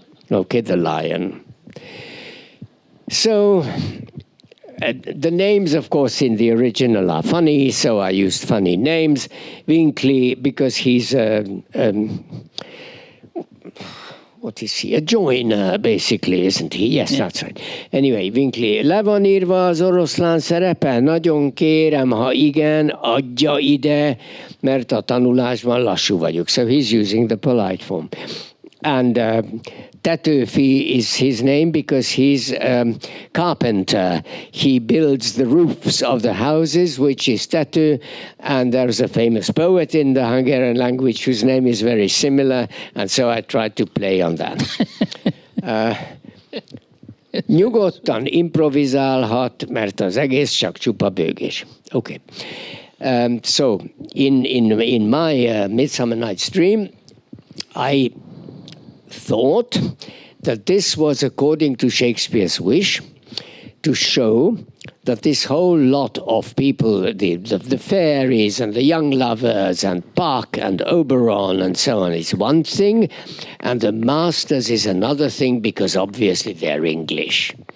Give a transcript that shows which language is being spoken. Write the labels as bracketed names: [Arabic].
[English] Okay, the lion. So the names, of course, in the original are funny, so I used funny names. Winkley, because he's what is he? A joiner, basically, isn't he? Yes, that's right. Anyway, Winkley. [Hungarian] Le van írva az oroszlán szerepe? Nagyon kérem, ha igen, adja ide, mert a tanulásban lassú vagyok. [English] So he's using the polite form. And Tetőfi is his name because he's carpenter. He builds the roofs of the houses, which is Tető. And there's a famous poet in the Hungarian language whose name is very similar. And so I tried to play on that. [Hungarian] Nyugodtan improvizálhat, mert az egész csak csupa bőgés. [English] Okay. So in my Midsummer Night's Dream, I thought that this was according to Shakespeare's wish to show that this whole lot of people, the fairies and the young lovers and Puck and Oberon and so on is one thing, and the masters is another thing because obviously they're English.